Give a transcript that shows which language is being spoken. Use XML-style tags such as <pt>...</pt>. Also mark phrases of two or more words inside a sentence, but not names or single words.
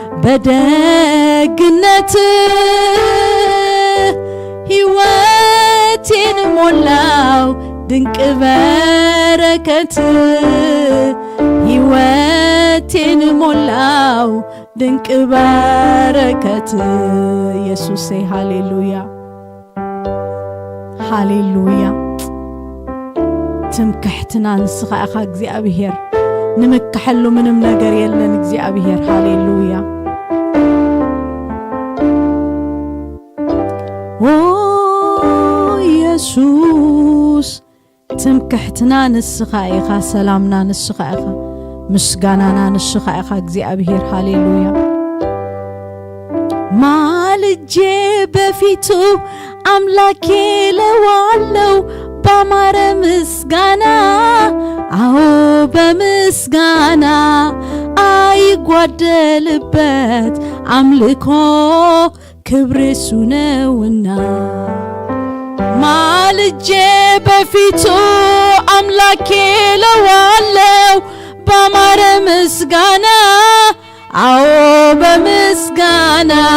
<am>በደግነት ሕይወቴን ሞላው ድንቅ በረከት ሕይወቴን ሞላው ድንቅ በረከት ኢየሱስ ሃሌሉያ ሃሌሉያ</am> <ti>ትምክሕትና ንስኻ ኢኻ እግዚአብሔር ንምክሐሉ</ti> <am>ምንም ነገር የለን እግዚአብሔር ሃሌሉያ</am> <ti>ኦ ኢየሱስ ትምክሕትና ንስኻ ኢኻ ሰላምና ንስኻ ኢኻ ምስጋናና ንስኻ ኢኻ እግዚአብሔር ሃሌሉያ</ti> <am>ማልጄ በፊቱ አምላኬ ለዋለው ባማረ ምስጋና አዎ በምስጋና አይጓደልበት አምልኮ ክብር እሱ ነውና ማልጄ በፊቱ አምላኬ ለዋለው ባማረ ምስጋና አዎ በምስጋና</am>